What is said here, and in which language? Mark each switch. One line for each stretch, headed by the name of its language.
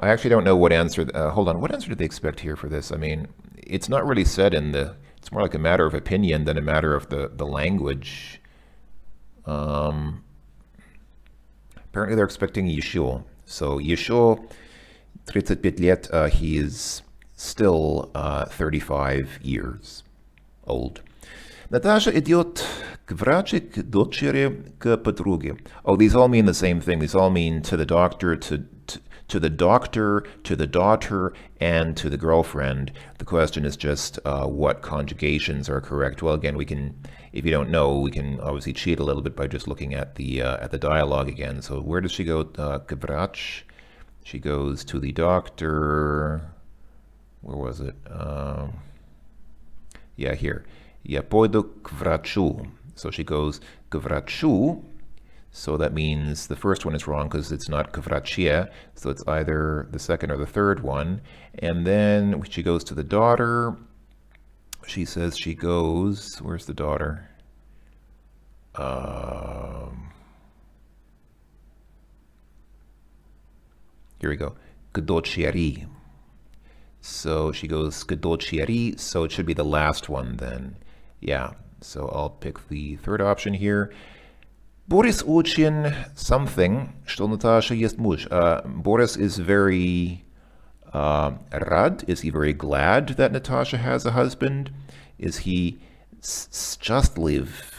English: I actually don't know what answer, hold on, what answer did they expect here for this? I mean, it's not really said it's more like a matter of opinion than a matter of the language. Apparently they're expecting Yeshua. So Yeshua,
Russian: 35 лет,
English: he is still 35 years old.
Russian: Natasha идет к врачу, к дочери, к подруге.
English: Oh, these all mean the same thing. These all mean to the doctor, to the doctor, to the daughter, and to the girlfriend. The question is just what conjugations are correct. Well, again, we can, if you don't know, we can obviously cheat a little bit by just looking at the dialogue again. So where does she go?
Russian: К врач.
English: She goes to the doctor. Where was it? Yeah, here.
Russian: Я пойду к врачу.
English: So she goes
Russian: к врачу.
English: So that means the first one is wrong because it's not
Russian: к враче.
English: So it's either the second or the third one. And then she goes to the daughter. She says she goes, where's the daughter? Here we go.
Russian: К дочери.
English: So she goes
Russian: к дочери.
English: So it should be the last one then. Yeah, so I'll pick the third option here.
Russian: Boris очень something, что Natasha есть муж.
English: Boris is very rad. Is he very glad that Natasha has a husband? Is he счастлив?